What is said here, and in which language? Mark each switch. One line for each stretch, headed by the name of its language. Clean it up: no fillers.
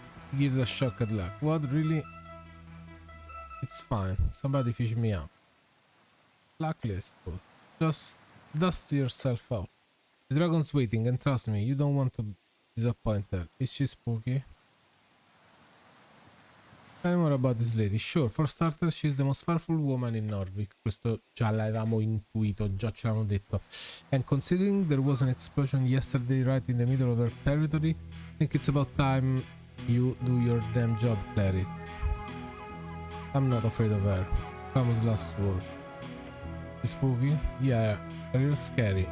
English: He gives a shocked look. What, really? It's fine. Somebody fish me up. Luckily, I suppose. Just dust yourself off. The dragon's waiting, and trust me, you don't want to disappoint her. Is she spooky? Tell me more about this lady. Sure, for starters, she's the most powerful woman in Norvik.
Italian: Questo già l'avevamo intuito, già ce l'hanno detto.
English: And considering there was an explosion yesterday right in the middle of her territory, I think it's about time you do your damn job, cleric. I'm not afraid of her. Famous last word. She's spooky? Yeah, real scary.